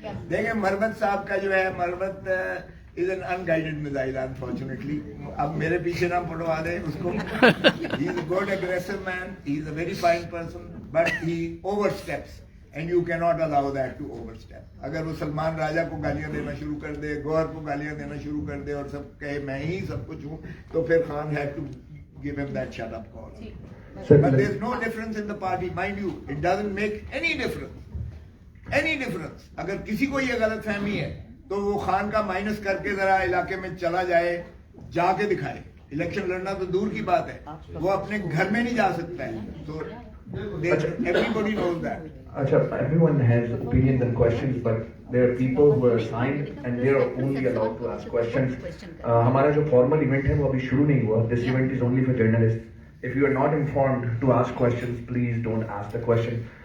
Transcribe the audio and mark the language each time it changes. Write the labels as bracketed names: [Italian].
[Urdu] دیکھیں مرمت صاحب کا جو ہے, مرمت [English] is an unguided missile unfortunately. [Urdu] اب میرے پیچھے نہ پڑوا دیں اس کو. [English] He is a good aggressive man, he is a very fine person, but he oversteps and you cannot allow that to overstep. [Urdu] اگر وہ سلمان راجہ کو گالیاں دینا شروع کر دے, گوہر کو گالیاں دینا شروع کر دے, اور سب کہے میں ہی سب کچھ ہوں, تو پھر Khan [English] had to give him that shut up call. But there is no difference in the party, mind you. It doesn't make any difference. [Urdu] اگر کسی کو یہ غلط فہمی ہے تو وہ خان کا مائنس کر کے ذرا علاقے میں چلا جائے, جا کے دکھائے. الیکشن لڑنا تو دور کی بات ہے, وہ اپنے گھر میں نہیں جا سکتا ہے. [English] تو everybody knows that. Acha, everyone has opinions and questions, but there are people who are assigned and they are only allowed to ask questions. [Urdu] ہمارا جو formal event ہے وہ ابھی شروع نہیں ہوا. [English] This event is only for journalists. If you are not informed to ask questions, please don't ask the question.